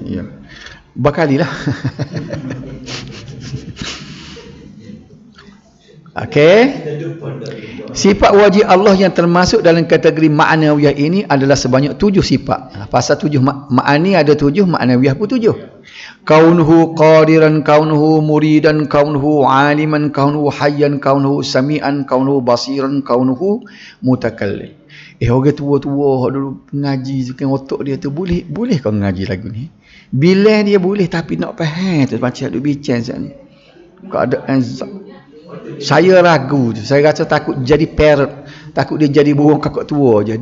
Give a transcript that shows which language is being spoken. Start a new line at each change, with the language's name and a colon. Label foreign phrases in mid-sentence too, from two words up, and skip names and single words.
Malay: Ya. Berkalilah. Okey. Sifat wajib Allah yang termasuk dalam kategori ma'nawiyah ini adalah sebanyak 7 sifat. Pasal 7 ma'ani ada 7, ma'nawiyah pun 7.
Arabic: كونه قادرا، كونه مريدا، كونه عالما، كونه حيا، كونه سميعا، كونه بصيرا، كونه متكلم.
Malay: Orang tua-tua dulu ngaji kan otak dia tu boleh kau ngaji lagu ni. Bila dia boleh tapi nak faham tu macam duk bincang sat ni. Keadaan saya ragu je. Saya rasa takut jadi parrot. Takut dia jadi burung kakak tua je.